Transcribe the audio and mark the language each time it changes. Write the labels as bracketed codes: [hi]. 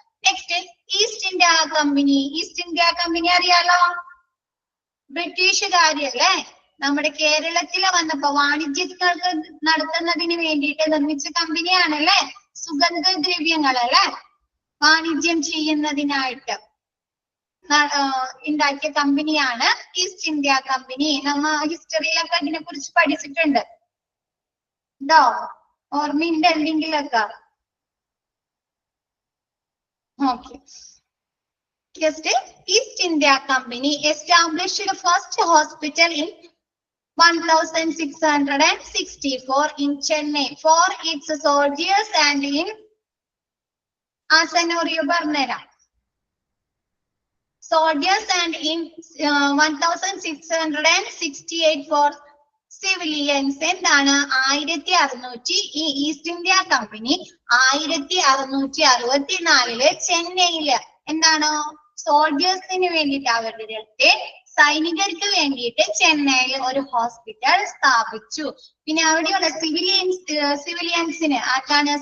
[ml] Next, east India company അറിയാലോ, ബ്രിട്ടീഷുകാരല്ലേ നമ്മുടെ കേരളത്തിൽ വന്നപ്പോ വാണിജ്യങ്ങൾക്ക് നടത്തുന്നതിന് വേണ്ടിയിട്ട് നിർമ്മിച്ച കമ്പനിയാണല്ലേ, സുഗന്ധദ്രവ്യങ്ങളല്ലേ വാണിജ്യം ചെയ്യുന്നതിനായിട്ട് ഉണ്ടാക്കിയ കമ്പനിയാണ് ഈസ്റ്റ് ഇന്ത്യ കമ്പനി. നമ്മ ഹിസ്റ്ററിയിലൊക്കെ അതിനെ കുറിച്ച് പഠിച്ചിട്ടുണ്ട് ട്ടോ, ഓർമ്മയുണ്ട് എന്തെങ്കിലൊക്കെ? Okay. [en] East India Company established the first hospital in 1664 in Chennai for its soldiers and in Asanoriyo Barnera. Soldiers and in 1668 for civilians. [ml] എന്താണ്? 1600 ഈ ഈസ്റ്റ് ഇന്ത്യ കമ്പനി 1664 ചെന്നൈയില് എന്താണ് സോൾജേഴ്സിന് വേണ്ടിയിട്ട് അവരുടെ സൈനികർക്ക് വേണ്ടിയിട്ട് ചെന്നൈയിൽ ഒരു ഹോസ്പിറ്റൽ സ്ഥാപിച്ചു. പിന്നെ അവിടെയുള്ള സിവിലിയൻസിന് ആർക്കാണ്?